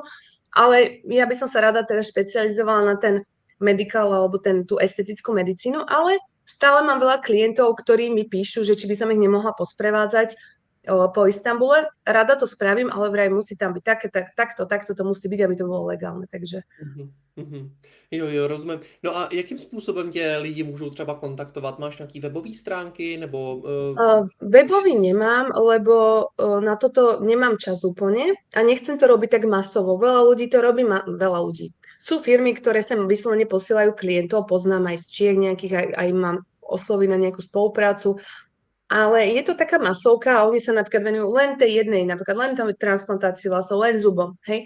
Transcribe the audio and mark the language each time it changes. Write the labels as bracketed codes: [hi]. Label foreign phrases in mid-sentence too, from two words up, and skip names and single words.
[sk] Ale ja by som sa rada teda špecializovala na ten medical alebo tú estetickú medicínu, ale stále mám veľa klientov, ktorí mi píšu, že či by som ich nemohla posprevádzať po Istambule. Rada to spravím, ale vraj musí tam byť takto to musí byť, aby to bolo legálne, takže... Mhm. [cs] Jo, rozumím. No a jakým způsobem tě lidi můžou třeba kontaktovat? Máš nějaký webové stránky nebo... [sk] Webový nemám, lebo na toto nemám čas úplne a nechcem to robiť tak masovo. Veľa ľudí to robí, veľa ľudí. Sú firmy, ktoré sem vyslovene posielajú klientov, poznám aj z Čiech nejakých, aj mám oslovy na nejakú spoluprácu, ale je to taká masovka a oni sa napríklad venujú len tej jednej, napríklad len transplantácii vlasov, len zubom, hej.